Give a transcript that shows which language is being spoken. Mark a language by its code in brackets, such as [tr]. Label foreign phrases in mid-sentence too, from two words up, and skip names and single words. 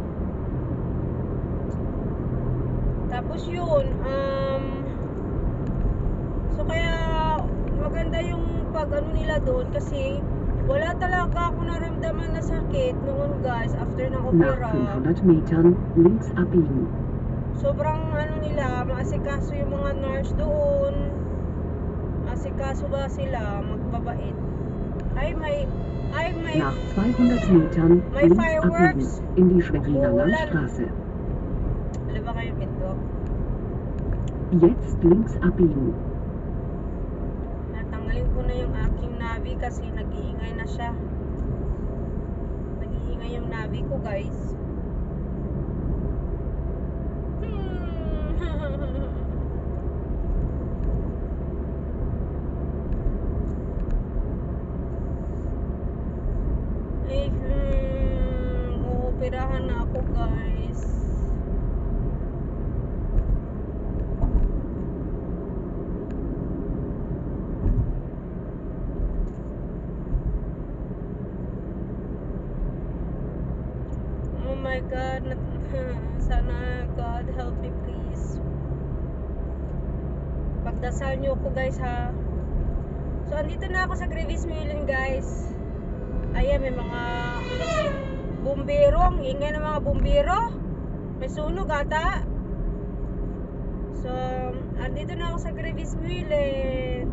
[tl] Tapos yun, so kaya maganda yung nila doon kasi wala talaga ako naramdaman na sakit noon guys after ng opera. [de] Nach 500 Metern links abbiegen. [tl] sobrang ano nila, maasikaso yung mga nurse doon. Maasikaso ba sila, magbabait. May [de] Nach 200 Metern [tl] May [de] links [tl] fireworks. [de] abbiegen in die Schweriner [tl] Uulan. [de] Landstraße. [tl] Alam ba kayo ito? [de] Jetzt links abbiegen. [tl] Natanggalin ko na yung aking navi kasi nag-iingay na siya. Nag-iingay yung navi ko, guys. Uoperahan na ako, guys. [en] Oh my God. Sana God help me, please. [tl] Pagdasal nyo ako, guys, ha. So, andito na ako sa Grevis Millen, guys. Ayan, may mga bumbero. Ang ingay ng mga bumbero. May sunog ata. So, andito na ako sa Grevis Millen.